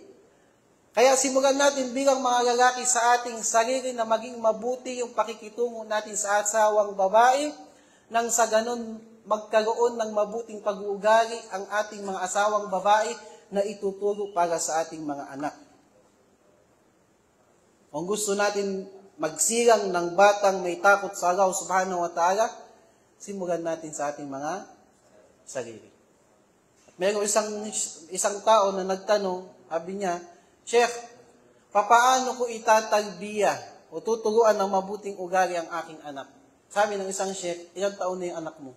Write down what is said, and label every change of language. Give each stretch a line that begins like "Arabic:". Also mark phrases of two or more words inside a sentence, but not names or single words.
Filipino: Kaya simulan natin bilang mga lalaki sa ating sarili na maging mabuti yung pakikitungo natin sa asawang babae, nang sa ganun magkaroon ng mabuting pag-uugali ang ating mga asawang babae na ituturo para sa ating mga anak. Kung gusto natin magsilang ng batang may takot sa Allah
Arabic: سبحانه وتعالى,
Filipino: simulan natin sa ating mga sarili. At mayroong isang tao na nagtanong, sabi niya, Sheikh, papaano ko itatalbiya o tuturuan ng mabuting ugali ang aking anak? Sabi ng isang sheikh, ilang taon na yung anak mo?